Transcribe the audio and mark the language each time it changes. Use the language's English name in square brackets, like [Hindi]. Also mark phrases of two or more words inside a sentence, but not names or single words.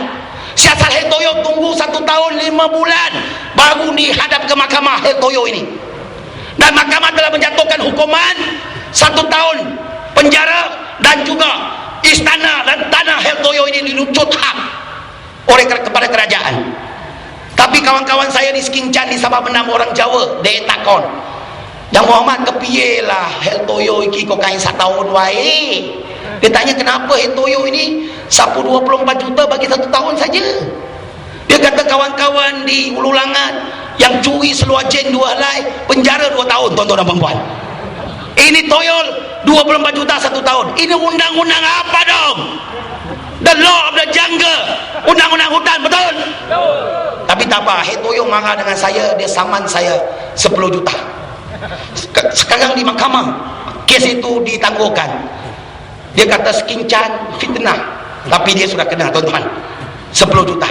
[Malay] Siasat Heltoyo tunggu 1 tahun 5 bulan baru dihadap ke mahkamah Heltoyo ini, dan mahkamah telah menjatuhkan hukuman 1 tahun penjara, dan juga istana dan tanah Heltoyo ini dilucut hak oleh kepada kerajaan. Tapi kawan-kawan saya di Sekinchan, di Sabah Benam, orang Jawa, dia takon, Yang Muhammad [Javanese] kepiye lah Heltoyo iki kok kain 1 tahun wae. [Malay] Dia tanya kenapa Heltoyo ini sapu 24 juta bagi 1 tahun saja. Dia kata kawan-kawan di Ulu Langat yang curi seluar jen 2 helai penjara 2 tahun tuan-tuan dan puan-puan. Ini toyol 24 juta 1 tahun. Ini undang-undang apa dong? [English] The law of the jungle, [Malay] undang-undang hutan, betul? Tapi tak apa, Heltoyo marah dengan saya, dia saman saya 10 juta. Sekarang di mahkamah kes itu ditangguhkan. Dia kata Sekinchan fitnah, tapi dia sudah kena tuan-tuan 10 juta.